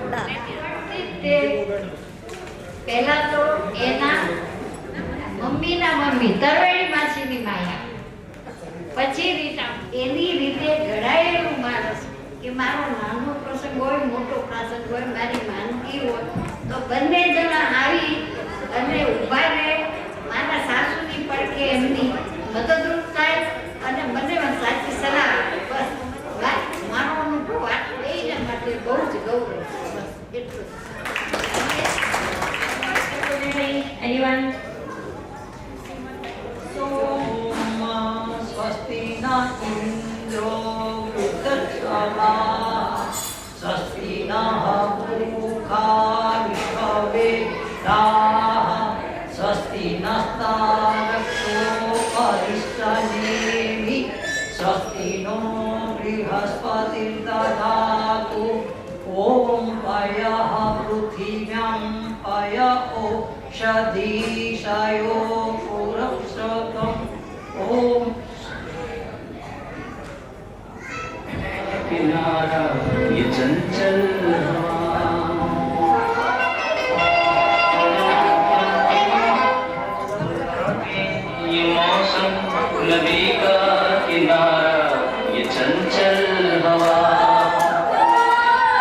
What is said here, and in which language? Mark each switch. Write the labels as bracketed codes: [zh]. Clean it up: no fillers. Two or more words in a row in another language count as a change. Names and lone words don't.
[gu] પહેલા તો એના મમ્મીના મમ્મી તરવેડી માસીની માયા, પછી એની રીતે ઘડાયેલું માણસ કે મારો નાનો પ્રસંગ હોય, મોટો પ્રસંગ હોય, મારી માંદગી હોય તો બંને જણા આવી અને ઊભા રહે, મારા સાસુની પડખે એમની મદદરૂપ થાય અને મને સાચી સલાહ આપે. બસ મારો અનુભવ આટલું એના માટે બહુ જ ગૌરવ. બસ એટલું. [en] Anyone? [sa] स्वस्ति न इंद्रो वृद्धश्रवा स्वस्ति नः पूषा विश्ववेदाः स्वस्ति नस्तारक्षो परिष्टनेमि स्वस्ति नो बृहस्पतिर्दधातु ॐ पयः पृथिव्यां पय ओषधीशयो पुरस्रतम् ॐ [hi] किनारा ये चंचल ये मौसम नदी का किनारा ये चंचल हवा